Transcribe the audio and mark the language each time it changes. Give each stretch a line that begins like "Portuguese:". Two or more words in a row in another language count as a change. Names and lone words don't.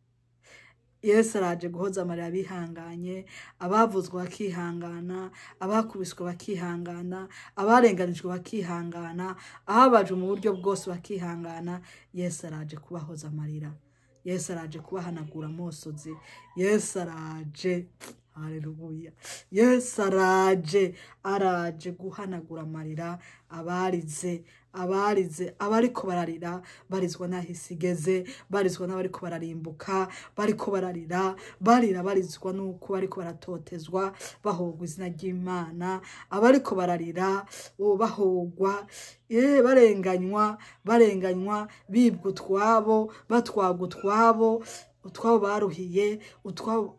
Rundi: Yesu araje guhoza amarira abihanganye, abavuzwe bakihangana, abakubiswe bakihangana, abarenganijwe bakihangana, ababaje mu buryo bwose bakihangana. Yesu araje kubahoza amarira, Yesu araje kubahanagura amosozi, Yesu araje, haleluya, Yesu araje guhanagura amarira abarize, abariko bararira, barizwa naho isi igeze, barizwa n'abariko bararimbuka, bariko bararira, barizwa nuko bariko baratotezwa, bahogwa izina ry'Imana, abariko bararira, bahogwa, barenganywa, bibwa utwabo, batwagwa utwabo baruhiye, utwabo.